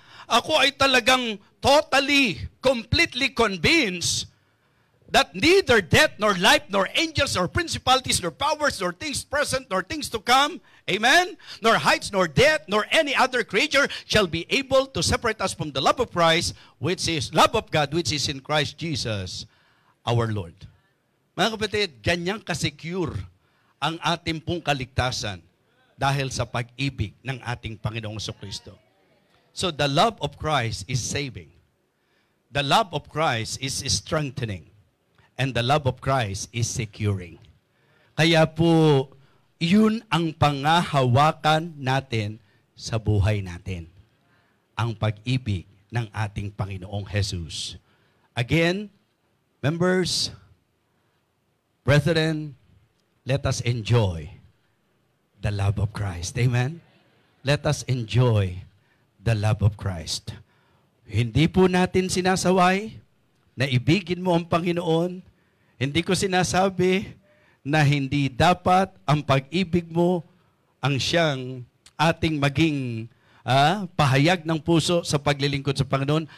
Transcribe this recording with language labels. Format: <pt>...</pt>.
<tl>ako ay talagang</tl> <en>totally, completely convinced that neither death, nor life, nor angels, nor principalities, nor powers, nor things present, nor things to come, amen, nor heights, nor depth, nor any other creature shall be able to separate us from the love of Christ, which is love of God, which is in Christ Jesus, our Lord.</en> <tl>Mga kapatid, ganyang kasecure ang ating pong kaligtasan dahil sa pag-ibig ng ating Panginoong Jesucristo.</tl> <en>So the love of Christ is saving. The love of Christ is strengthening. And the love of Christ is securing.</en> <tl>Kaya po, yun ang pangahawakan natin sa buhay natin. Ang pag-ibig ng ating Panginoong Jesus.</tl> <en>Again, members, brethren, let us enjoy the love of Christ. Amen? Let us enjoy the love of Christ.</en> <tl>Hindi po natin sinasaway na ibigin mo ang Panginoon. Hindi ko sinasabi na hindi dapat ang pag-ibig mo ang siyang ating maging pahayag ng puso sa paglilingkod sa Panginoon.</tl>